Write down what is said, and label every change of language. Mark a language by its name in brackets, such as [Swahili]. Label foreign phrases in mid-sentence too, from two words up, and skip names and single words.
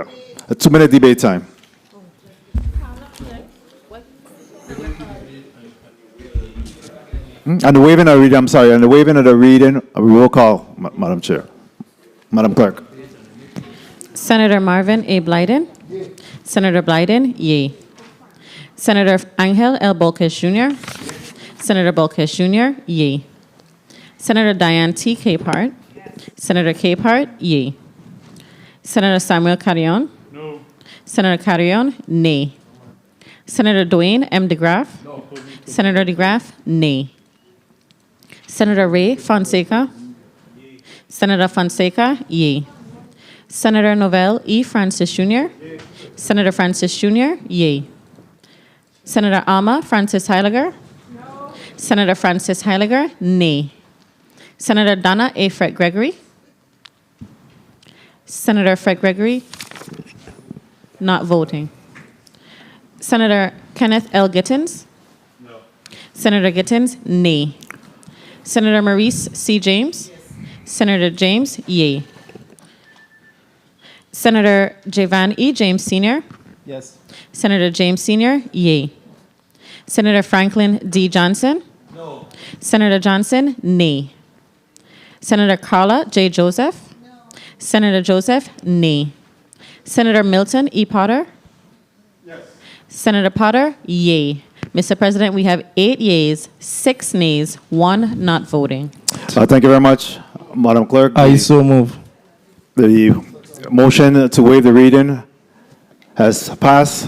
[English] A 2-minute debate time. And the waiving of reading, I'm sorry, and the waiving of the reading, roll call, Madam Chair. Madam Clerk. Senator Marvin A. Blyden. Senator Blyden, yea. Senator Angel L. Bolkes Jr. Senator Bolkes Jr., yea. Senator Diane T. Capehart. Senator Capehart, yea. Senator Samuel Carrion. No. Senator Carrion, nay. Senator Dwayne M. DeGraff. No. Senator DeGraff, nay. Senator Ray Fonseca. Senator Fonseca, yea. Senator Novell E. Francis Jr. Senator Francis Jr., yea. Senator Alma Francis Heiliger. No. Senator Francis Heiliger, nay. Senator Donna A. Fred Gregory. Senator Fred Gregory, not voting. Senator Kenneth L. Gittins. No. Senator Gittins, nay. Senator Maurice C. James. Yes. Senator James, yea. Senator Judge Verne A. James Sr. Yes. Senator James Sr., yea. Senator Franklin D. Johnson. No. Senator Johnson, nay. Senator Carla J. Joseph. No. Senator Joseph, nay. Senator Milton E. Potter. Yes. Senator Potter, yea. Mr. President, we have 8 yeas, 6 nays, 1 not voting. Thank you very much, Madam Clerk. I so move. The motion to waive the reading has passed.